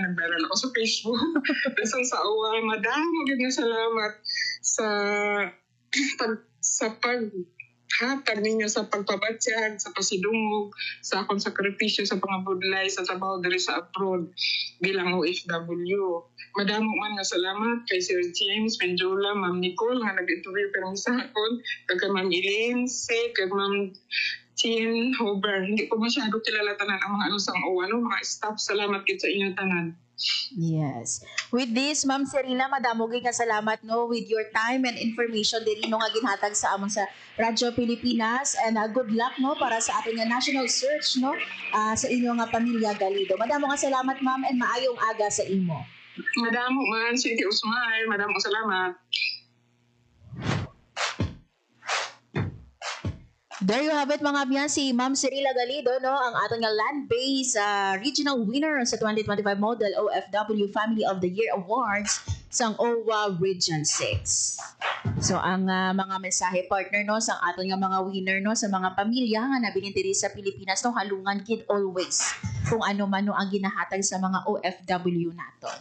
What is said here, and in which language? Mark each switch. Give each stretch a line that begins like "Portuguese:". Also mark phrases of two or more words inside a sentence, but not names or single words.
Hiligaynon: Nag-viral ako sa Facebook. Dasang sa OWA, madami na salamat sa paghatag ninyo sa pagpabatyag, sa pasidungog, sa akong sakripisyo, sa pangabudlay, sa trabaho diri sa abroad bilang OFW. Madamo man nga salamat kay Sir James, Menjola, Ma'am Nicole, nga nag-interview pero sa akon, kay Ma'am Elaine, kay Ma'am Chin Hober. Hindi ko masyado kilala tanan ang mga sa mga staff. Salamat gid sa inyong tanan.
English: Yes. With this,
Hiligaynon: Ma'am Cirila, madamo gid nga salamat no
English: with your time and information
Hiligaynon: diri no nga ginhatag sa amon sa Radyo Pilipinas
English: and good luck
Hiligaynon: no para sa ating national search no sa inyo nga pamilya Galido. Madamo nga salamat, ma'am, and maayong aga sa imo. Madamo man, City Usmay. Madamo salamat.
English: There you have it
Hiligaynon: mga biyan, si Ma'am Cirila Galido, no, ang ating
English: land-based regional winner
Hiligaynon: sa 2025 Model OFW Family of the Year Awards sa OWA Region 6. So ang mga mensahe partner no sa ating mga winner no sa mga pamilya nga nabilin diri sa Pilipinas no halungan kid always kung ano man no ang ginahatag sa mga OFW naton.